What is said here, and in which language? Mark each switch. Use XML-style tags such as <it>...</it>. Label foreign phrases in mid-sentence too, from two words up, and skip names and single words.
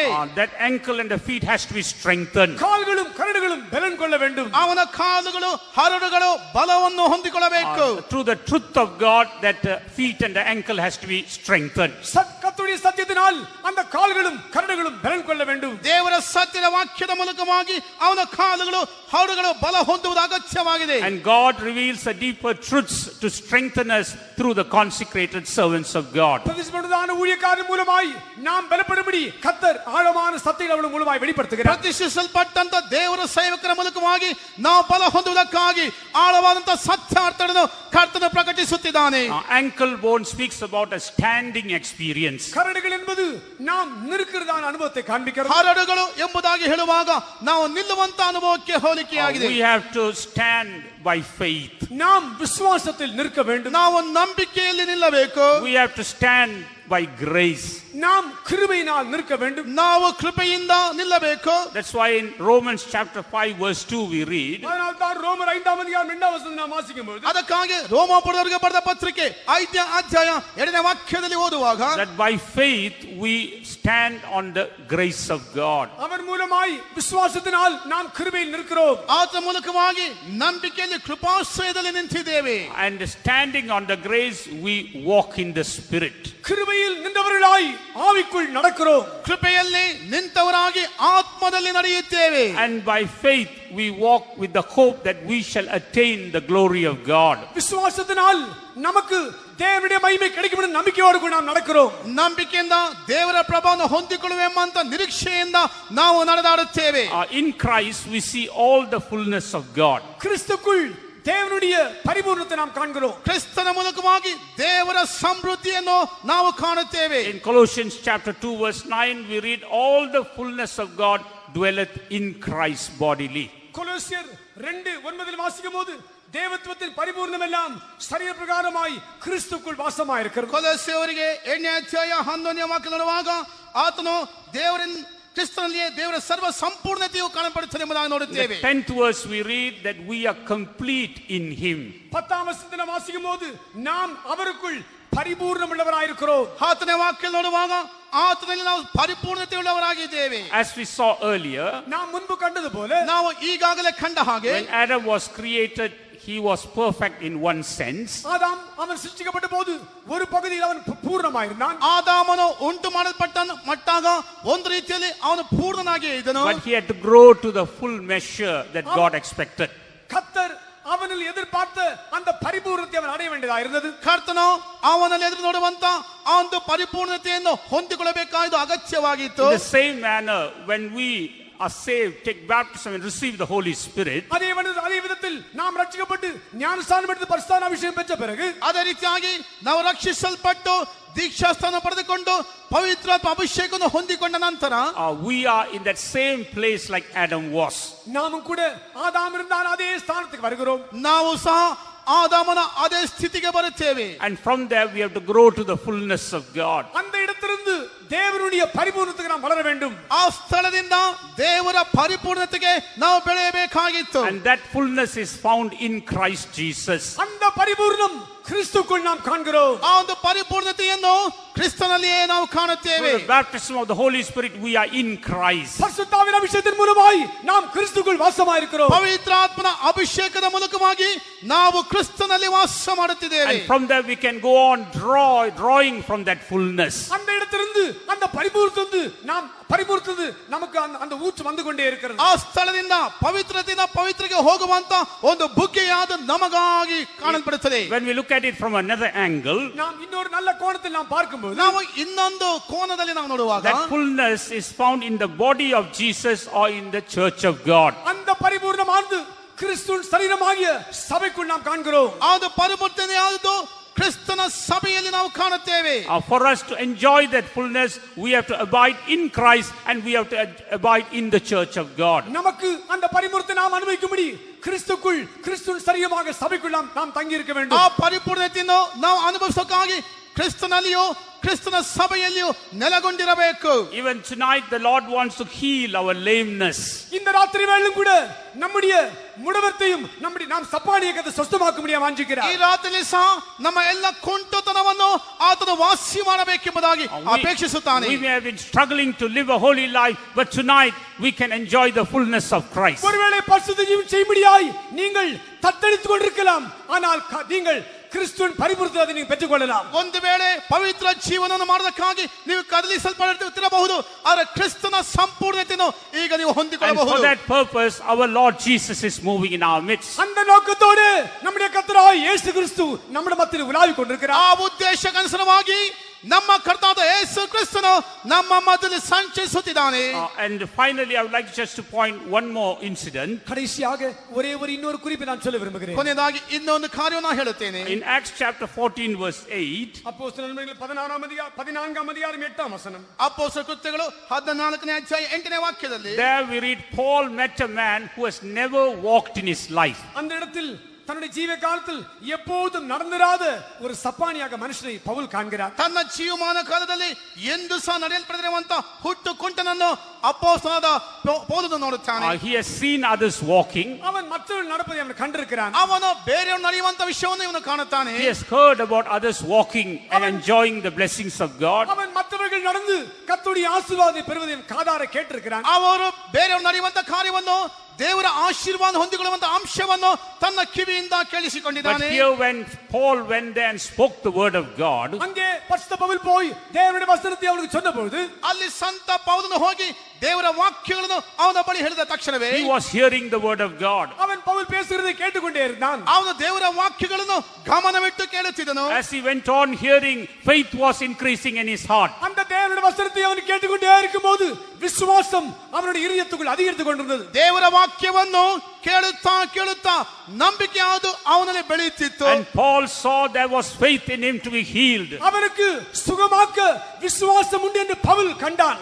<en>That ankle and the feet has to be strengthened.</en> <ta>கால்களும் கரடுகளும் பலன் கொள்ள வேண்டும்.</ta> <kn>ಅವನ ಕಾಲುಗಳು ಹರಳುಗಳು ಬಲವನ್ನು ಹೊಂದಿಕೊಳ್ಳಬೇಕು.</kn> <en>Through the truth of God, that feet and the ankle has to be strengthened.</en> <ta>கர்த்தருடைய சத்தியத்தினால் அந்த கால்களும் கரடுகளும் பலன் கொள்ள வேண்டும்.</ta> <kn>ದೇವರ ಸತ್ಯದ ವಾಕ್ಯದ ಮೂಲಕವಾಗಿ ಅವನ ಕಾಲುಗಳು ಹರಳುಗಳು ಬಲ ಹೊಂದುವುದು ಅಗತ್ಯವಾಗಿದೆ.</kn> <en>And God reveals the deeper truths to strengthen us through the consecrated servants of God.</en> <ta>பிரதிஷ்டிக்கப்பட்டதான ஊழியக்காரர் மூலமாய் நாம் பலப்படும்படி கர்த்தர் ஆழமான சத்தியங்களை அவர்கள் மூலமாய் வெளிப்படுத்துகிறார்.</ta> <kn>ಪ್ರತಿಷ್ಠಿಸಲ್ಪಟ್ಟಂತ ದೇವರ ಸೇವಕರ ಮೂಲಕವಾಗಿ ನಾವು ಬಲ ಹೊಂದುವುದಕ್ಕಾಗಿ ಆಳವಾದಂತ ಸತ್ಯಾರ್ಥಗಳನ್ನು ಕರ್ತನು ಪ್ರಕಟಿಸುತ್ತಿದ್ದಾನೆ.</kn> <en>Ankle bone speaks about a standing experience.</en> <ta>கரடுகள் என்பது நாம் நிற்கிறதான அனுபவத்தை காண்பிக்கிறது.</ta> <kn>ಹರಡುಗಳು ಎಂಬುದಾಗಿ ಹೇಳುವಾಗ ನಾವು ನಿಲ್ಲುವಂತ ಅನುಭವಕ್ಕೆ ಹೋಲಿಕೆಯಾಗಿದೆ.</kn> <en>We have to stand by faith.</en> <ta>நாம் விசுவாசத்தில் நிற்க வேண்டும்.</ta> <kn>ನಾವು ನಂಬಿಕೆಯಲ್ಲಿ ನಿಲ್ಲಬೇಕು.</kn> <en>We have to stand by grace.</en> <ta>நாம் கிருபையினால் நிற்க வேண்டும்.</ta> <kn>ನಾವು ಕೃಪೆಯಿಂದ ನಿಲ್ಲಬೇಕು.</kn> <en>That's why in Romans chapter 5 verse 2 we read,</en> <ta>அதனால்தான் ரோமர் 5ஆம் அதிகாரம் 2ஆம் வசனத்தை நாம் வாசிக்கும்போது</ta> <kn>ಅದಕ್ಕಾಗಿ ರೋಮಾಪುರದವರಿಗೆ ಬರೆದ ಪತ್ರಿಕೆ 5ನೇ ಅಧ್ಯಾಯ 2ನೇ ವಾಕ್ಯದಲ್ಲಿ ಓದುವಾಗ</kn> <en>that by faith we stand on the grace of God.</en> <ta>அவர் மூலமாய் விசுவாசத்தினால் நாம் கிருபையில் நிற்கிறோம்.</ta> <kn>ಆತ ಮೂಲಕವಾಗಿ ನಂಬಿಕೆಯಲ್ಲಿ ಕೃಪಾಶ್ರಯದಲ್ಲಿ ನಿಂತಿದ್ದೇವೆ.</kn> <en>And standing on the grace we walk in the spirit.</en> <ta>கிருபையில் நின்றவர்களாய் ஆவிக்குள் நடக்கிறோம்.</ta> <kn>ಕೃಪೆಯಲ್ಲಿ ನಿಂತವರಾಗಿ ಆತ್ಮದಲ್ಲಿ ನಡೆಯುತ್ತೇವೆ.</kn> <en>And by faith we walk with the hope that we shall attain the glory of God.</en> <ta>விசுவாசத்தினால் நமக்கு தேவனுடைய மகிமை கிடைக்கும் என்ற நம்பிக்கையோடு கூட நாம் நடக்கிறோம்.</ta> <kn>ನಂಬಿಕೆಯಿಂದ ದೇವರ ಪ್ರಭಾವವನ್ನು ಹೊಂದಿಕೊಳ್ಳುವೆಂಬಂತ ನಿರೀಕ್ಷೆಯಿಂದ ನಾವು ನಡೆದಾಡುತ್ತೇವೆ.</kn> <en>In Christ we see all the fullness of God.</en> <ta>கிறிஸ்துக்குள் தேவனுடைய பரிபூர்ணத்தை நாம் காண்கிறோம்.</ta> <kn>ಕ್ರಿಸ್ತನ ಮೂಲಕವಾಗಿ ದೇವರ ಸಮೃದ್ಧಿಯನ್ನು ನಾವು ಕಾಣುತ್ತೇವೆ.</kn> <en>In Colossians chapter 2 verse 9 we read all the fullness of God dwelleth in Christ bodily.</en> <ta>கொலோசியர் 2:9 வாசிக்கும்போது தேவத்துவத்தின் பரிபூர்ணம் எல்லாம் சரீர பிரகாரமாய் கிறிஸ்துக்குள் வாசமாய் இருக்கிறது.</ta> <kn>ಕೊಲೊಸ್ಸೆಯವರಿಗೆ 8ನೇ ಅಧ್ಯಾಯ 11ನೇ ವಾಕ್ಯ ನೋಡುವಾಗ ಆತನು ದೇವರಿನ ಕ್ರಿಸ್ತನಲ್ಲಿಯೇ ದೇವರ ಸರ್ವ ಸಂಪೂರ್ಣತೆಯು ಕಾಣப்படுತ್ತದೆ ಎಂಬುದಾಗಿ ನೋಡುತ್ತೇವೆ.</kn> <en>10th verse we read that we are complete in him.</en> <ta>10ஆம் வசனத்தை நாம் வாசிக்கும்போது நாம் அவருக்குள் பரிபூர்ணம் உள்ளவராய் இருக்கிறோம்.</ta> <kn>ಆತನ ವಾಕ್ಯ ನೋಡುವಾಗ ಆತನಲ್ಲಿ ನಾವು ಪರಿಪೂರ್ಣತೆ ಉಳ್ಳವರಾಗಿದ್ದೇವೆ.</kn> <en>As we saw earlier,</en> <ta>நாம் முன்பு கண்டது போல</ta> <kn>ನಾವು ಈಗಾಗಲೇ ಕಂಡ ಹಾಗೆ</kn> <en>when Adam was created he was perfect in one sense.</en> <ta>ஆதாம் அவன் சிருஷ்டிக்கப்பட்ட போது ஒரு பகுதியில் அவன் பூர்ணமாய் இருந்தான்.</ta> <kn>ಆದಾಮನು ಉಂಟು ಮಾಡಲ್ಪಟ್ಟ ಮಟ್ಟಾಗ ಒಂದು ರೀತಿಯಲ್ಲಿ ಅವನು ಪೂರ್ಣನಾಗಿ ಇದ್ದನು.</kn> <en>But he had to grow to the full measure that God expected.</en> <ta>கர்த்தர் அவனில் எதிர்பார்த்த அந்த பரிபூர்ணத்தை அவன் அடைய வேண்டியதாக இருந்தது.</ta> <kn>ಕರ್ತನು ಅವನಲ್ಲಿ ಎದುರು ನೋಡುವಂತ ಆ ಒಂದು ಪರಿಪೂರ್ಣತೆಯನ್ನು ಹೊಂದಿಕೊಳ್ಳಬೇಕಾದ ಅಗತ್ಯವಾಗಿತ್ತು.</kn> <en>In the same manner when we are saved, take baptism and receive the Holy Spirit,</en> <ta>அதே விதத்தில் நாம் ரட்சிக்கப்பட்டு ஞானஸ்நானம் எடுத்து பரிசுத்த அபிஷேகம் பெற்ற பிறகு</ta> <kn>ಅದೇ ರೀತಿಯಾಗಿ ನಾವು ರಕ್ಷಿಸಲ್ಪಟ್ಟು ದೀಕ್ಷಾಸ್ಥಾನ ಪಡೆದುಕೊಂಡು ಪವಿತ್ರಾತ್ಮ ಅಭಿಷೇಕವನ್ನು ಹೊಂದಿಕೊಂಡ ನಂತರ</kn> <en>we are in that same place like Adam was.</en> <ta>நாமும் கூட ஆதாம் இருந்தான் அதே ஸ்தானத்துக்கு வருகிறோம்.</ta> <kn>ನಾವು ಸಹ ಆದಾಮನ ಅದೇ ಸ್ಥಿತಿಗೆ ಬರುತ್ತೇವೆ.</kn> <en>And from there we have to grow to the fullness of God.</en> <ta>அந்த இடத்திலிருந்து தேவனுடைய பரிபூர்ணத்துக்கு நாம் வளர வேண்டும்.</ta> <kn>ಆ ಸ್ಥಳದಿಂದ ದೇವರ ಪರಿಪೂರ್ಣತೆಗೆ ನಾವು ಬೆಳೆಯಬೇಕಾಗಿತ್ತು.</kn> <en>And that fullness is found in Christ Jesus.</en> <ta>அந்த பரிபூர்ணம் கிறிஸ்துக்குள் நாம் காண்கிறோம்.</ta> <kn>ಆ ಒಂದು ಪರಿಪೂರ್ಣತೆಯನ್ನು ಕ್ರಿಸ್ತನಲ್ಲಿಯೇ ನಾವು ಕಾಣುತ್ತೇವೆ.</kn> <en>Through the baptism of the Holy Spirit we are in Christ.</en> <ta>பரிசுத்தாவின் அபிஷேகத்தின் மூலமாய் நாம் கிறிஸ்துக்குள் வாசமாய் இருக்கிறோம்.</ta> <kn>ಪವಿತ್ರಾತ್ಮನ ಅಭಿಷೇಕದ ಮೂಲಕವಾಗಿ ನಾವು ಕ್ರಿಸ್ತನಲ್ಲಿ ವಾಸ ಮಾಡುತ್ತಿದ್ದೇವೆ.</kn> <en>And from there we can go on drawing from that fullness.</en> <ta>அந்த இடத்திலிருந்து அந்த பரிபூர்ணத்து நாம் பரிபூர்ணத்து நமக்கு அந்த ஊற்று வந்து கொண்டே இருக்கிறது.</ta> <kn>ಆ ಸ್ಥಳದಿಂದ ಪವಿತ್ರತೆಯಿಂದ ಪವಿತ್ರಕ್ಕೆ ಹೋಗುವಂತ ಒಂದು ಬುಗ್ಗೆಯಾದ ನಮಗಾಗಿ ಕಾಣಲ್ಪಡುತ್ತದೆ.</kn> <en>When we look at it from another angle,</en> <ta>நாம் இன்னொரு நல்ல கோணத்தில் நாம் பார்க்கும்போது</ta> <kn>ನಾವು ಇನ್ನೊಂದು ಕೋನದಲ್ಲಿ ನಾವು ನೋಡುವಾಗ</kn> <en>that fullness is found in the body of Jesus or in the church of God.</en> <ta>அந்த பரிபூர்ணமானது கிறிஸ்துவின் சரீரமாகிய சபைக்குள் நாம் காண்கிறோம்.</ta> <kn>ಅದು ಪರಿಪೂರ್ಣತೆಯಾದದ್ದು ಕ್ರಿಸ್ತನ ಸಭೆಯಲ್ಲಿ ನಾವು ಕಾಣುತ್ತೇವೆ.</kn> <en>For us to enjoy that fullness we have to abide in Christ and we have to abide in the church of God.</en> <ta>நமக்கு அந்த பரிபூர்ணத்தை நாம் அனுபவிக்கும்படி கிறிஸ்துக்குள் கிறிஸ்துவின் சரீரமாக சபைக்குள் நாம் தங்கி இருக்க வேண்டும்.</ta> <kn>ಆ ಪರಿಪೂರ್ಣತೆಯನ್ನು ನಾವು ಅನುಭವಿಸೋಕ್ಕಾಗಿ ಕ್ರಿಸ್ತನಲ್ಲಿಯೂ ಕ್ರಿಸ್ತನ ಸಭೆಯಲ್ಲಿಯೂ ನೆಲೆಗೊಂಡಿರಬೇಕು.</kn> <en>Even tonight the Lord wants to heal our lameness.</en> <ta>இந்த ராத்திரி வேளையிலும் கூட நம்முடைய முடவர்த்தையும் நாம் சப்பானியத்தை சுத்தமாக்க முடிய வாஞ்சிக்கிறார்.</ta> <kn>ಈ ರಾತ್ರಿಯಲ್ಲಿ ಸಹ ನಮ್ಮ ಎಲ್ಲ ಕುಂಟತನವನ್ನು ಆತನು ವಾಸಿ ಮಾಡಬೇಕೆಂಬುದಾಗಿ ಅಪೇಕ್ಷಿಸುತ್ತಾನೆ.</kn> <en>We may have been struggling to live a holy life, but tonight we can enjoy the fullness of Christ.</en> <ta>ஒருவேளை பரிசுத்த ஜீவன் செய்யும்படியாய் நீங்கள் தத்தளித்துக் கொண்டிருக்கலாம், ஆனால் நீங்கள் கிறிஸ்துவின் பரிபூரணத்தை ನೀವು பெற்றுக்கொள்ளலாம்.</ta> <kn>ಒಂದು ವೇಳೆ ಪವಿತ್ರ ಜೀವನವನ್ನು ಮಾಡೋದಕ್ಕಾಗಿ ನೀವು ಕದಲಿಸಲ್ಪಡುತ್ತಿರಬಹುದು, ಆದರೆ ಕ್ರಿಸ್ತನ ಸಂಪೂರ್ಣತೆಯನ್ನು ಈಗ ನೀವು ಹೊಂದಿಕೊಳ್ಳಬಹುದು.</kn> <en>And for that purpose our Lord Jesus is moving in our midst.</en> <ta>அந்த நோக்கத்தோடு நம்முடைய கர்த்தராகிய இயேசு கிறிஸ்து நம்முடைய மத்தியில் உலாவிக் கொண்டிருக்கிறார்.</ta> <kn>ಆ ಉದ್ದೇಶಕ್ಕನುಸಾರವಾಗಿ ನಮ್ಮ ಕರ್ತನಾದ ಯೇಸು ಕ್ರಿಸ್ತನು ನಮ್ಮ ಮಧ್ಯದಲ್ಲಿ ಸಂಚರಿಸುತ್ತಿದ್ದಾನೆ.</kn> <en>And finally I would like just to point one more incident.</en> <ta>கடைசியாக ஒரே ஒரு இன்னொரு குறிப்பை நான் சொல்ல விரும்புகிறேன்.</ta> <kn>ಕೊನೆಯದಾಗಿ ಇನ್ನೊಂದು ಕಾರ್ಯವನ್ನು ಹೇಳುತ್ತೇನೆ.</kn> <en>In Acts chapter 14 verse 8,</en> <ta>அப்போஸ்தலர் நடபடிகள் 14ஆம் அதிகாரம் 8ஆம் வசனம்.</ta> <kn>ಅಪೊಸ್ತಲರ ಕೃತ್ಯಗಳು 14ನೇ ಅಧ್ಯಾಯ 8ನೇ ವಾಕ್ಯದಲ್ಲಿ</kn> <en>there we read Paul met a man who has never walked in his life.</en> <ta>அந்த இடத்தில் தன்னுடைய ஜீவ காலத்தில் எப்போதும் நடந்திராத ஒரு சப்பானியாக மனுஷனை பவுல் காண்கிறார்.</ta> <kn>ತನ್ನ ಜೀವಮಾನ ಕಾಲದಲ್ಲಿ ಎಂದು ಸಹ ನಡೆಯಲ್ಪಡದಿರುವಂತ ಹುಟ್ಟು ಕುಂಟನನ್ನು ಅಪೊಸ್ತಲನಾದ ಪೌಲನು ನೋಡುತ್ತಾನೆ.</kn> <en>He has seen others walking.</en> <ta>அவன் மற்றவர்கள் நடப்பதை அவன் கண்டிருக்கிறான்.</ta> <kn>ಅವನು ಬೇರೆಯವರು ನಡೆಯುವಂತ ವಿಷಯವನ್ನು ಇವನು ಕಾಣುತ್ತಾನೆ.</kn> <en>He has heard about others walking and enjoying the blessings of God.</en> <ta>அவன் மற்றவர்கள் நடந்து கர்த்தருடைய ஆசீர்வாதத்தை பெறுவதையும் காதார கேட்டிருக்கிறான்.</ta> <kn>ಅವರು ಬೇರೆಯವರು ನಡೆಯುವಂತ ಕಾರ್ಯವನ್ನು ದೇವರ ಆಶೀರ್ವಾದ ಹೊಂದಿಕೊಳ್ಳುವಂತ ಅಂಶವನ್ನು ತನ್ನ ಕಿವಿಯಿಂದ ಕೇಳಿಸಿಕೊಂಡಿದ್ದಾನೆ.</kn> <en>But here when Paul went there and spoke the word of God,</en> <ta>அங்கே பரிசுத்த பவுல் போய் தேவனுடைய வசனத்தை அவனுக்கு சொன்னபோது</ta> <kn>ಅಲ್ಲಿ ಸಂತ ಪೌಲನು ಹೋಗಿ ದೇವರ ವಾಕ್ಯಗಳನ್ನು ಅವನ ಬಳಿ ಹೇಳಿದ ತಕ್ಷಣವೇ</kn> <en>he was hearing the word of God.</en> <ta>அவன் பவுல் பேசுகிறதை கேட்டுக்கொண்டே இருந்தான்.</ta> <kn>ಅವನು ದೇವರ ವಾಕ್ಯಗಳನ್ನು ಗಮನವಿಟ್ಟು ಕೇಳುತ್ತಿದ್ದನು.</kn> <en>As he went on hearing, faith was increasing in his heart.</en> <ta>அந்த தேவனுடைய வசனத்தை அவன் கேட்டுக்கொண்டே இருக்கும்போது விசுவாசம் அவனுடைய இதயத்துக்குள் அதிகரித்துக் கொண்டிருந்தது.</ta> <kn>ದೇವರ ವಾಕ್ಯವನ್ನು ಕೇಳುತ್ತಾ ಕೇಳುತ್ತಾ ನಂಬಿಕೆ ಅದು ಅವನಲ್ಲಿ ಬೆಳೆಯುತ್ತಿತ್ತು.</kn> <en>And Paul saw there was faith in him to be healed.</en> <ta>அவனுக்கு சுகமாக்க விசுவாசம் உண்டு என்று பவுல் கண்டான்.</ta>